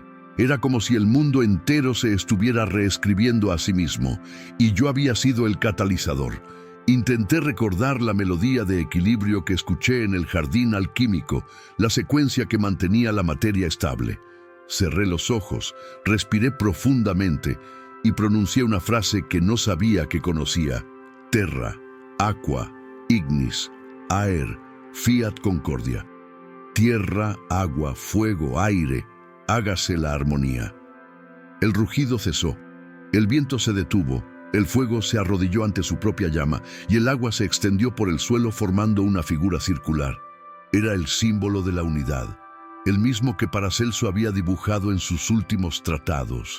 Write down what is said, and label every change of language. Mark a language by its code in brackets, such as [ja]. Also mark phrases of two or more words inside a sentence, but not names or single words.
[es] Era como si el mundo entero se estuviera reescribiendo a sí mismo, y yo había sido el catalizador. Intenté recordar la melodía de equilibrio que escuché en el jardín alquímico, la secuencia que mantenía la materia estable. Cerré los ojos, respiré profundamente y pronuncié una frase que no sabía que conocía. [la] Terra, aqua, ignis, aer, fiat concordia. [es] Tierra, agua, fuego, aire, hágase la armonía. El rugido cesó, el viento se detuvo, el fuego se arrodilló ante su propia llama y el agua se extendió por el suelo formando una figura circular. Era el símbolo de la unidad, el mismo que Paracelso había dibujado en sus últimos tratados.